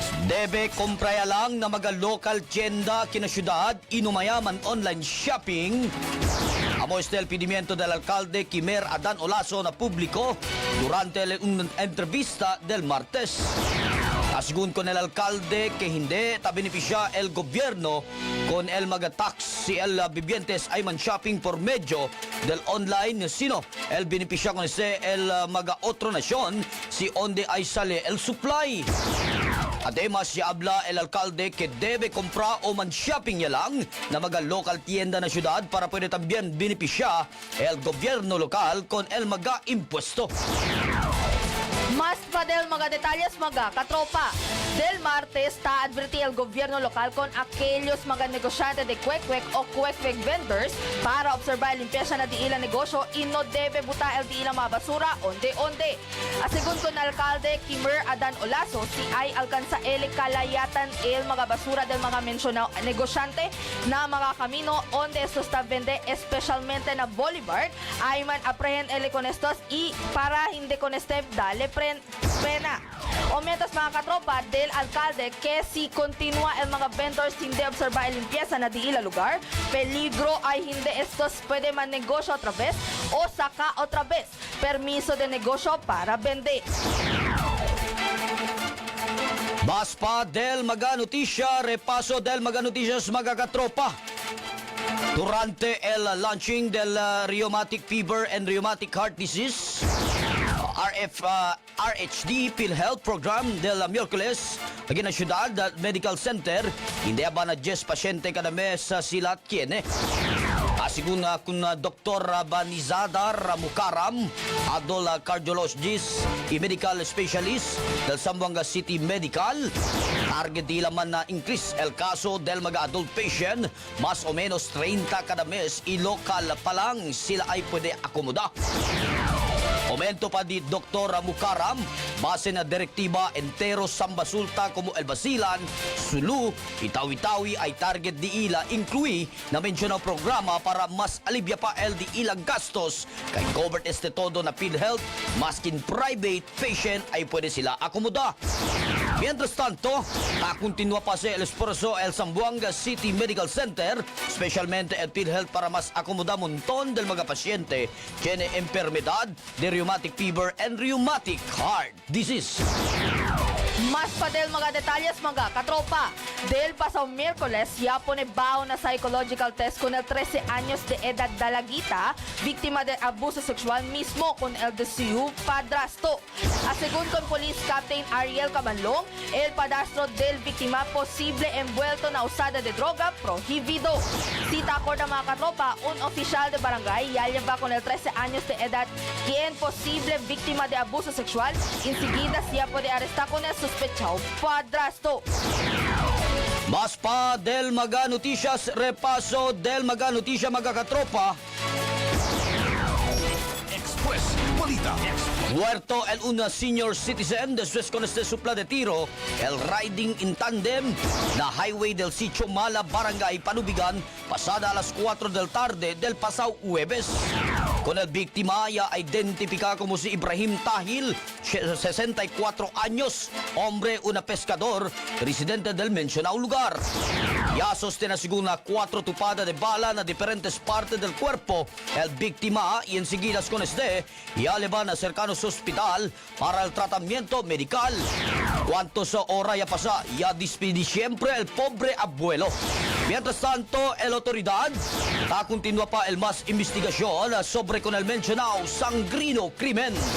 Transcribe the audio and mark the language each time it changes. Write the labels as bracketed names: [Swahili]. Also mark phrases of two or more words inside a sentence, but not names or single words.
[Chavacano] Debe compraya lang na mga local tienda kinasyudad inumayaman [English] online shopping. [Chavacano] Amo este el pedimento del alcalde Kimer Adan Olaso na publiko durante una entrevista del martes. Asigun con el alcalde que hindi ta beneficia el gobierno con el magatax si el vivientes ay man shopping por medio del online sino el beneficia con ese el maga otro nasyon si onde ay sale el supply. Además, si habla el alcalde que debe comprar o man shopping niya lang na mga local tienda na syudad para pwede también beneficia el gobierno local con el mga impuesto. Más pa del mga detalles mga katropa. Del martes, ta-adverti el gobierno local con aquellos mga negosyante de kwek-kwek o kwek-kwek vendors para observar limpieza na di ilang negosyo y no debe buta el di ilang mga basura onde-onde. Asigun con alcalde Kimer Adan Olaso, si ay alcanza el kalayatan el mga basura del mga mensyonado negosyante na mga kamino onde estos ta vende especialmente na Boulevard ay man aprehen el con estos y para hindi con este dale pena. O mientras mga katropa del alcalde que si continúa el mga vendors hindi observa el limpieza na di ila lugar, peligro ay hindi estos pwede man negosyo otra vez o saka otra vez permiso de negosyo para vender. Más pa del mga notisya, repaso del mga noticias mga katropa. Durante el launching del [English] Rheumatic Fever and Rheumatic Heart Disease RHD PhilHealth Program [Chavacano] del miércoles aquí na Ciudad Medical Center, hindi ba na 10 pasyente kada mes sa silat kiene. Asigun kun Dr. Banizadar Mukaram, adol cardiologist y [English] medical specialist [Chavacano] del Zamboanga City Medical, target di laman na increase el caso del mga [English] adult patient, [Chavacano] mas o menos 30 kada mes y local pa lang sila ay pwede akomoda. Komento pa di Dr. Mukaram, base na direktiba entero sambasulta como el Basilan, Sulu, Itawi-Tawi ay target di ila inclui na mensyonang programa para mas alibya pa el di ilang gastos kay covered este todo na PhilHealth, maskin [English] private patient [Chavacano] ay pwede sila akomoda. Mientras tanto, continúa pa el esfuerzo el Zamboanga City Medical Center, especialmente el PhilHealth para mas akomoda montón del mga pasyente tiene enfermedad de [English] rheumatic fever and rheumatic heart disease. [Chavacano] Más pa del mga detalles mga katropa. Del pasado miércoles, ya pone bao na [English] psychological test [Chavacano] con el 13 años de edad dalagita, víctima de abuso sexual mismo con el DCU padrastro. Según con Police Captain Ariel Cabanlong, el padrastro del víctima posible envuelto na usada de droga prohibido. Cita acorda mga katropa, un oficial de barangay ya lleva con el 13 años de edad quien posible víctima de abuso sexual. Enseguida siya puede arrestar con el sospechado padrastro. Mas pa del mga noticias, repaso del mga notisya mga katropa. Express Balita. Muerto el una senior citizen después con este supla de tiro, el [English] riding in tandem [Chavacano] na highway del Sitio Mala, Barangay Panubigan, pasada a las 4 del tarde del pasado Huwebes. Con el víctima ya identifica como si Ibrahim Tahil, 64 años, hombre, una pescador, residente del mencionado lugar. Ya sostiene según 4 tupadas de bala na diferentes partes del cuerpo. El víctima y enseguida con este ya le van a cercanos hospital para el tratamiento medical. ¿Cuántos horas ya pasa? Ya despide siempre el pobre abuelo. Mientras tanto, el autoridad continúa pa el más investigación sobre con el mencionado sangrino crimen.